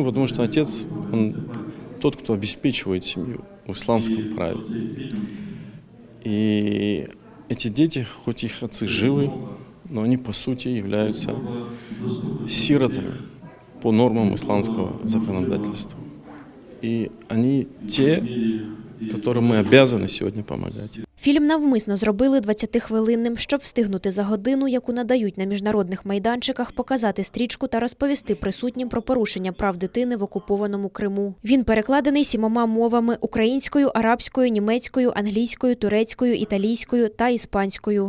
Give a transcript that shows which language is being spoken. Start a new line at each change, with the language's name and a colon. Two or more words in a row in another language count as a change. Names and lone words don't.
Russian: Потому что отец, он тот, кто обеспечивает семью в исламском праве. И эти дети, хоть их отцы живы, но они по сути являются сиротами по нормам исламского законодательства. И они те, которым ми обязаны
Ukrainian: сьогодні допомагати. Фільм навмисно зробили 20-хвилинним, щоб встигнути за годину, яку надають на міжнародних майданчиках, показати стрічку та розповісти присутнім про порушення прав дитини в окупованому Криму. Він перекладений 7 мовами – українською, арабською, німецькою, англійською, турецькою, італійською та іспанською.